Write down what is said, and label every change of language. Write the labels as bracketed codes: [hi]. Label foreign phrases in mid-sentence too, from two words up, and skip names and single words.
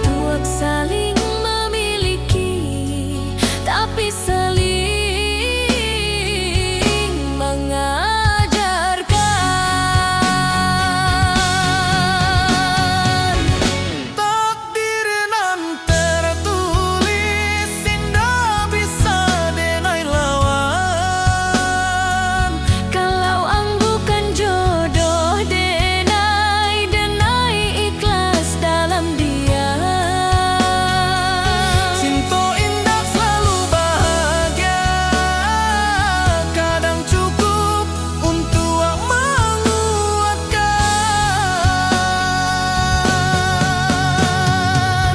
[id] buat saling memiliki, tapi saling mengajarkan. [min] Takdir nan tertulis indah bisa denai lawan. Kalau bukan jodoh denai, denai ikhlas dalam dia. [id] Cinta indah selalu bahagia, kadang cukup untuk menguatkan.